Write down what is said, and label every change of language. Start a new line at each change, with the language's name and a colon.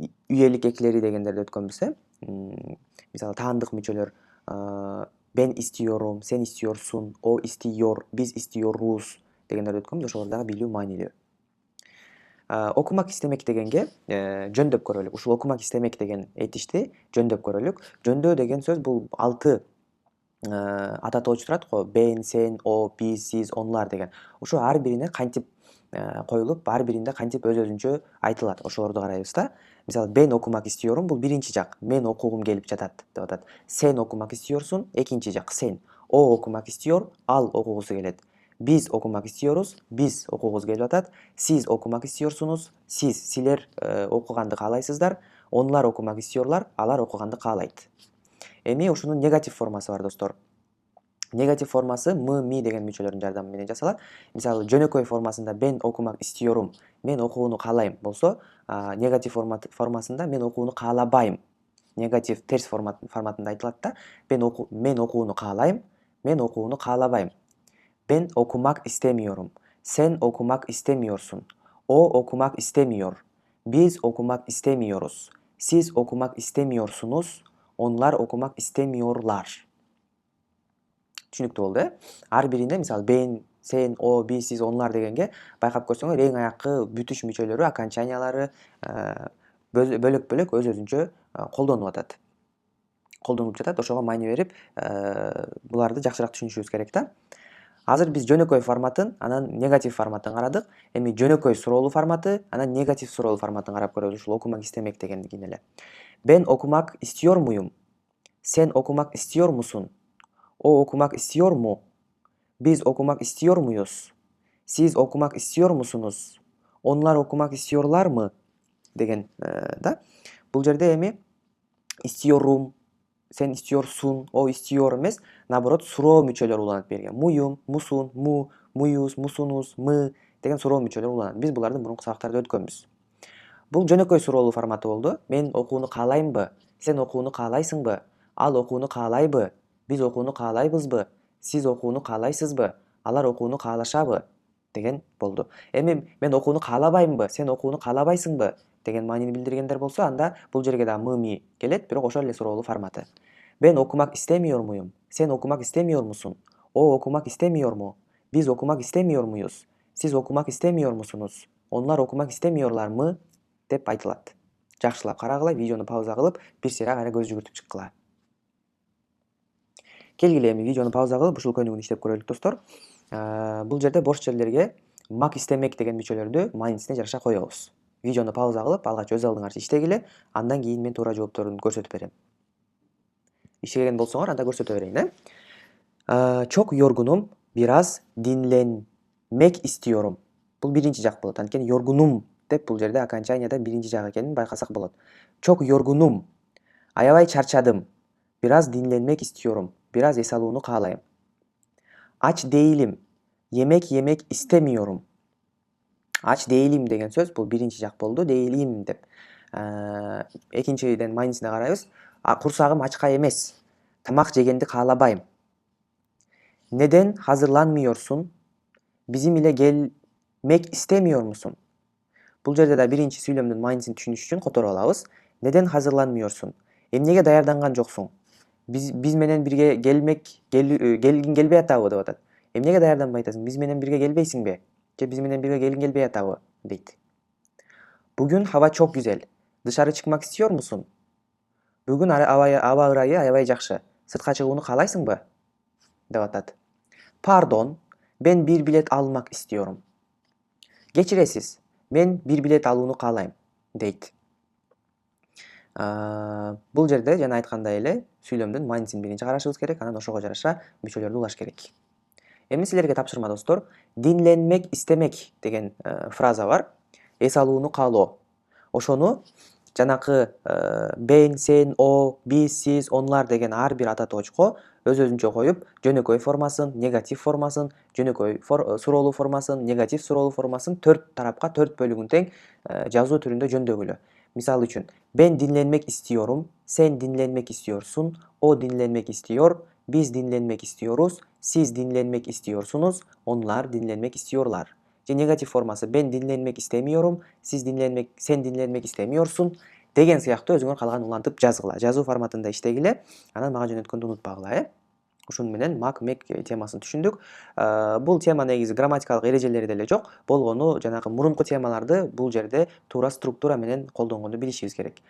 Kyrgyz: üyelik ekleri degендерди өткөнбүз. Мисалы таандык мүчөлөр
Turkish: ben istiyorum, sen istiyorsun, o istiyor, biz istiyoruz
Kyrgyz: дегендерди өткөнбүз. Ошолор дагы билүү маанилүү. Окумак истемек дегенге жөндөп көрөлүк. Ушул окумак истемек деген этишти жөндөп көрөлүк. Жөндөө деген сөз бул 6 ата тоочу турат го.
Turkish: Ben, sen, o, biz, siz, onlar
Kyrgyz: деген. Ошо ар бирине кантип коюлуп, ар биринде кантип өз-өзүнчө айтылат. Ошолорду карайбыз да. Мисалы,
Turkish: ben окумак istiyorum
Kyrgyz: бул биринчи жак. Мен окугум келип жатат деп атат.
Turkish: Sen окумак istiyorsun
Kyrgyz: экинчи жак.
Turkish: Sen. O окумак istiyor,
Kyrgyz: ал окугусу келет.
Turkish: Biz окумак istiyoruz,
Kyrgyz: biz окугубуз келип атат.
Turkish: Siz окумак istiyorsunuz,
Kyrgyz: силер окуганды каалайсыздар.
Turkish: Onlar окумак istiyorlar,
Kyrgyz: алар окуганды каалайт. Эми ушунун негатив формасы бар, достор. Негатив формасы ми деген мүчөлөрдүн жардамы менен жасалат. Мисалы, жөнөкөй формасында
Turkish: ben окумак istiyorum,
Kyrgyz: мен окууну каалайм болсо, негатив формасында мен окууну каалабайм. Негатив терс форматында айтылат да. Мен окууну каалайм, мен окууну каалабайм.
Turkish: Ben okumak istemiyorum. Sen okumak istemiyorsun. O okumak istemiyor. Biz okumak istemiyoruz. Siz okumak istemiyorsunuz. Onlar okumak istemiyorlar.
Kyrgyz: Түшүнүктүү болду, Ар биринде мисалы
Turkish: ben, sen, o, biz, siz, onlar
Kyrgyz: дегенге байкап көрсөңөр эң аяккы бүтүш мүчөлөрү, окончаниялары бөлөк-бөлөк өз-өзүнчө колдонулуп атат. Колдонулуп жатат. Ошого маани берип, буларды жакшыраак түшүнүшүбүз керек да. Азыр биз жөнөкөй форматын, анан негатив форматын карадык. Эми жөнөкөй суроолуу форматы, анан негатив суроолуу форматын карап көрөбүз. Ушул окумак истемек дегендигин эле.
Turkish: Ben okumak istiyor muyum? Sen okumak istiyor musun? O okumak istiyor mu? Biz okumak istiyor muyuz? Siz okumak istiyor musunuz? Onlar okumak istiyorlar mı?
Kyrgyz: Деген да. Бул жерде эми
Turkish: istiyorum, sen istiyorsun, o istiyor
Kyrgyz: эмес, наоборот, суроо мүчөлөр уланат берге. Муюм, мусун, му, муюз, мусунуз, мы деген суроо мүчөлөр уланат. Биз буларды мурунку сабактарда өткөнбүз. Бул жөнөкөй суроолуу форматы болду. Мен окууну каалаймбы? Сен окууну каалайсыңбы? Ал окууну каалайбы? Биз окууну каалайбызбы? Сиз окууну каалайсызбы? Алар окууну каалашабы? Деген болду. Эми мен окууну каалабаймбы? Сен окууну каалабайсыңбы? Деген маанини билдиргендер болсо, анда бул жерге да ми келет, бирок ошол эле суроолуу форматы. Ben okumak istemiyor muyum? Sen okumak istemiyor musun? O okumak istemiyor mu? Biz okumak istemiyor muyuz? Siz okumak istemiyor musunuz? Onlar okumak istemiyorlar mı? Деп айтылат. Жакшылап карагыла, видеону пауза кылып, бир сыйра кайра көз жүгүртүп чыккыла. Келгиле эми видеону пауза кылып, ушул көнүгүүнү иштеп көрөлүк, достор. Бул жерде бош жерлерге мак истемек деген мүчөлөрдү маанисине жараша коебуз. Видеону пауза кылып, алгач өз алдыңарча иштегиле, андан кийин мен туура жоопторун көрсөтүп берем. İşlegen bolsoңор, анда көрсөтө берейин.
Turkish: Çok yorgunum, biraz dinlenmek istiyorum.
Kyrgyz: Бул биринчи жак болот. Анткени yorgunum деп бул жерде окончанияда биринчи жак экенин байкасак болот.
Turkish: Çok yorgunum.
Kyrgyz: Аябай чарчадым.
Turkish: Biraz dinlenmek istiyorum. Biraz
Kyrgyz: эс алууну каалайм.
Turkish: Aç değilim. Yemek yemek istemiyorum. Aç değilim
Kyrgyz: деген сөз бул биринчи жак болду. Değilim деп. Экинчиден маанисине карайбыз. Курсагым ачка эмес. Тамак жегенди каалабайм.
Turkish: Neden hazırlanmıyorsun? Bizim ile gelmek istemiyor musun?
Kyrgyz: Бул жерде да биринчи сүйлөмдүн маанисин түшүнүш үчүн которуп алабыз.
Turkish: Neden hazırlanmıyorsun?
Kyrgyz: Эмнеге даярданган жоксуң? Биз менен бирге келгиң келбей атабы деп атат. Эмнеге даярданбай атасың? Биз менен бирге келбейсиңби? Же биз менен бирге келгиң келбей атабы дейт.
Turkish: Bugün hava çok güzel. Dışarı çıkmak istiyor musun?
Kyrgyz: Бүгүн аба ырайы аябай жакшы. Сыртка чыгууну каалайсыңбы? Деп атат.
Turkish: Pardon, ben bir bilet almak istiyorum.
Kyrgyz: Geçiresiz, мен
Turkish: bir bilet
Kyrgyz: алууну каалайм, дейт. Бул жерде жана айткандай эле сүйлөмдүн маанисин биринчи карашыбыз керек, анан ошого жараша мүчөлөрдү улаш керек. Эми силерге тапшырма, достор.
Turkish: Dinlenmek istemek
Kyrgyz: деген фраза бар. Эс алууну каалоо. Ошону жанакы
Turkish: ben, sen, o, biz, siz, onlar
Kyrgyz: деген ар бир ата тоочко өз-өзүнчө коюп, жөнөкөй формасын, негатив формасын, жөнөкөй суроолуу формасын, негатив суроолуу формасын 4 тарапка 4 бөлүгүн тең жазуу түрүндө жөндөгүлө. Мисалы үчүн,
Turkish: ben dinlenmek istiyorum, sen dinlenmek istiyorsun, o dinlenmek istiyor, biz dinlenmek istiyoruz, siz dinlenmek istiyorsunuz, onlar dinlenmek istiyorlar.
Kyrgyz: Негатив формасы
Turkish: ben dinlenmek istemiyorum, sen dinlenmek istemiyorsun,
Kyrgyz: деген сыяктуу өзүңөр каалаган улантып жазгыла. Жазуу форматында иштегиле, анан мага жөнөткөндү унутпагыла, Ушуну менен мак мек темасын түшүндүк. Бул тема негизи грамматикалык эрежелери деле жок. Болгону жанагы мурунку темаларды бул жерде туура структура менен колдонгонду билишибиз керек.